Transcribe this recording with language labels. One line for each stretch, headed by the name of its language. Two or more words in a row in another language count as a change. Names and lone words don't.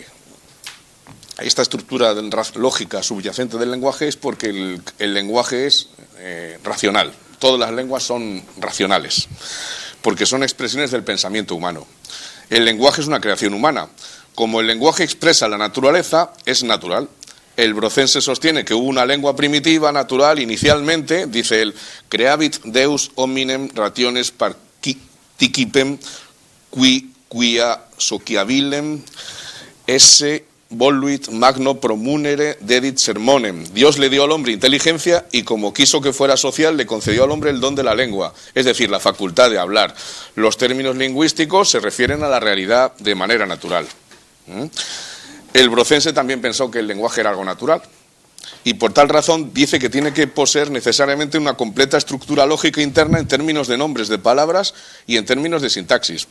Spanish: Esta estructura lógica subyacente del lenguaje es porque el lenguaje es racional. Todas las lenguas son racionales, porque son expresiones del pensamiento humano. El lenguaje es una creación humana. Como el lenguaje expresa la naturaleza, es natural. El Brocense sostiene que hubo una lengua primitiva, natural, inicialmente, dice él,
Latin: creavit Deus hominem rationes participem quia sociabilem esse voluit magno promunere dedit sermonem.
Spanish: Dios le dio al hombre inteligencia y como quiso que fuera social le concedió al hombre el don de la lengua, es decir, la facultad de hablar. Los términos lingüísticos se refieren a la realidad de manera natural. El Brocense también pensó que el lenguaje era algo natural y por tal razón dice que tiene que poseer necesariamente una completa estructura lógica interna en términos de nombres de palabras y en términos de sintaxis.